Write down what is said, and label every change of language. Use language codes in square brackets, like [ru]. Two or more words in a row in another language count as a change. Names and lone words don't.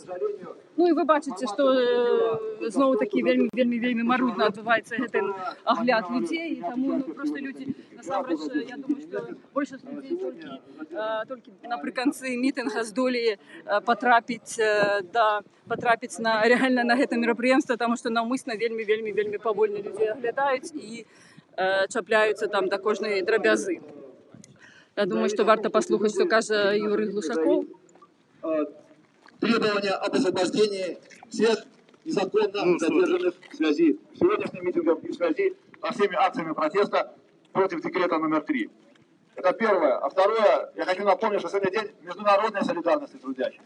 [be] І вы бачыце, што зноў-такі вельмі марудна адбываецца гэты агляд людзей, і таму проста людзі, насамрэч, я думаю, што большасць людзей толькі напрыканцы мітынга здолелі патрапіць реально на гэта мерапрыемства, таму што наўмысна вельмі павольна людзей аглядаюць і чапляюцца там да кожнай драбязы. Я думаю, што варта паслухаць, што кажа Юрий Глушаков. [ru] Требования об освобождении всех незаконно задержанных в связи с сегодняшним митингом и в связи со всеми акциями протеста против декрета номер 3. Это первое. А второе, я хочу напомнить, что сегодня день международной солидарности трудящихся.